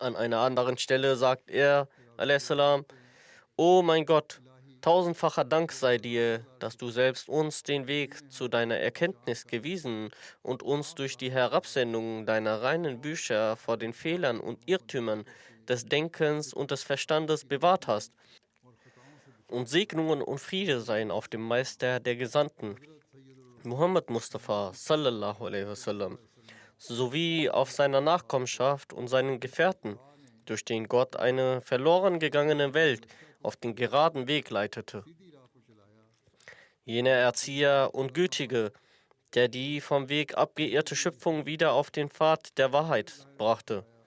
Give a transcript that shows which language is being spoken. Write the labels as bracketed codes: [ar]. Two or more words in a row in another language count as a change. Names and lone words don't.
[de] An einer anderen Stelle sagt er, a.s.: O mein Gott, tausendfacher Dank sei dir, dass du selbst uns den Weg zu deiner Erkenntnis gewiesen und uns durch die Herabsendung deiner reinen Bücher vor den Fehlern und Irrtümern des Denkens und des Verstandes bewahrt hast. Und Segnungen und Friede seien auf dem Meister der Gesandten, [ar] Muhammad Mustafa صلى الله عليه وسلم, [de] sowie auf seiner Nachkommenschaft und seinen Gefährten, durch den Gott eine verloren gegangene Welt auf den geraden Weg leitete. Jener Erzieher und Gütige, der die vom Weg abgeirrte Schöpfung wieder auf den Pfad der Wahrheit brachte.